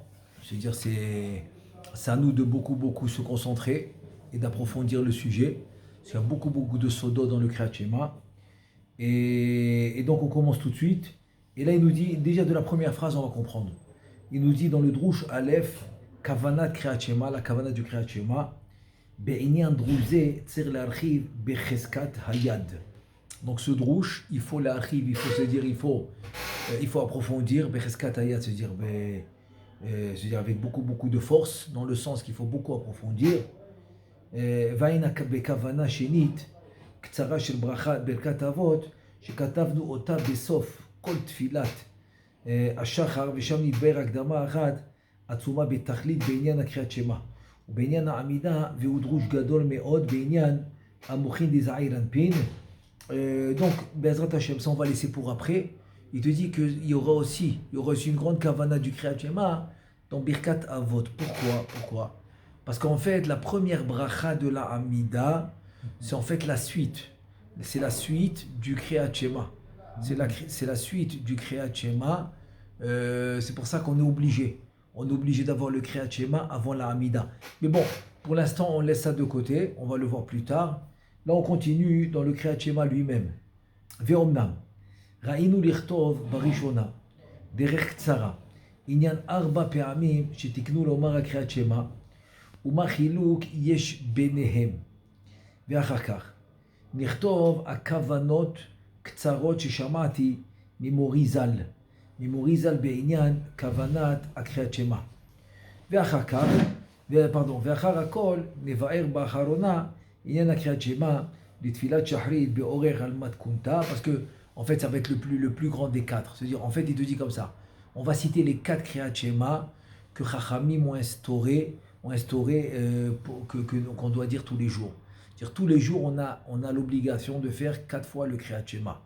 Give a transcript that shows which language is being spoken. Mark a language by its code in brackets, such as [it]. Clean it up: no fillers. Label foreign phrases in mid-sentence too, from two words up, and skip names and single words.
[fr] Je veux dire, c'est à nous de beaucoup se concentrer et d'approfondir le sujet. Parce qu'il y a beaucoup de sodos dans le [he] קריאת שמע. [fr] Et donc on commence tout de suite. Et là il nous dit, déjà de la première phrase on va comprendre. Il nous dit dans le [he] דרוש א כוונת קריאת שמע, [fr] la Kavanat du [he] קריאת שמע, בעניין דרוש זה צריך להאריך בחזקת היד. [fr] Donc ce Drush, il faut l'archiv, il faut se dire, il faut approfondir, [he] בחזקת היד, [fr] c'est-à-dire avec beaucoup de force, dans le sens qu'il faut beaucoup approfondir. [he] והנה בכוונה שנית, קצרה של ברכת אבות, שכתבנו אותה בסוף כל תפילת השחר, ושם נדבר הקדמה אחת עצומה בתכלית בעניין הקריאת שמע, ובעניין העמידה, והוא דרוש גדול מאוד בעניין המוחין דזעיר אנפין. [fr] Donc, [he] בעזרת השם, [fr] ça on va laisser pour après. Il te dit qu'il y aura aussi une grande kavana du [he] קריאת שמע [fr] dans [he] ברכת אבות. [fr] Pourquoi? Parce qu'en fait, la première bracha de la Hamida, c'est en fait la suite. C'est la suite du [he] קריאת שמע. [fr] C'est la suite du [he] קריאת שמע. [fr] C'est pour ça qu'on est obligé. On est obligé d'avoir le [he] קריאת שמע [fr] avant la Hamida. Mais bon, pour l'instant, on laisse ça de côté. On va le voir plus tard. Là, on continue dans le [he] קריאת שמע [fr] lui-même. [he] ואמנם. ראינו לכתוב בראשונה. דרך קצרה. עניין ארבע פעמים שתיקנו לומר הקריאת שמע. ומה חילוק יש ביניהם. ואחר כך נכתוב הכוונות קצרות ששמעתי ממורי ז"ל בעניין כוונת הקריאת שמע. ואחר הכל נבאר באחרונה עניין הקריאת שמע לתפילת שחרית באורך על מתכונתה, [fr] parce que en fait ça va être le plus grand des quatre. C'est-à-dire en fait il te dit comme ça, on va citer les quatre [he] קריאת שמע [fr] que Chachamim ont instauré qu'on doit dire tous les jours. C'est-à-dire, tous les jours, on a l'obligation de faire 4 fois le [he] קריאת שמע.